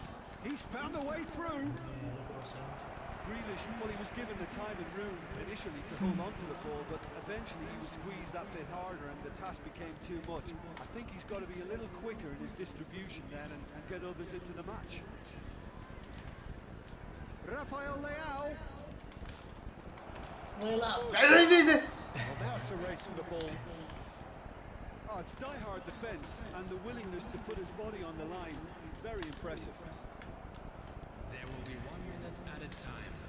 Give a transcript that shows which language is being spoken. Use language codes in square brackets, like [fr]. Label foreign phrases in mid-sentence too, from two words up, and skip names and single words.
[en] He's found a way through. Grealish, well, he was given the time and room initially to hold on to the ball, but eventually he was squeezed that bit harder and the task became too much. I think he's got to be a little quicker in his distribution then and get others into the match. Rafael Leao. [jv] Ayo sih. [en] Well, now it's a race for the ball. Oh, it's die-hard defence and the willingness to put his body on the line. Very impressive. There will be 1 minute added time.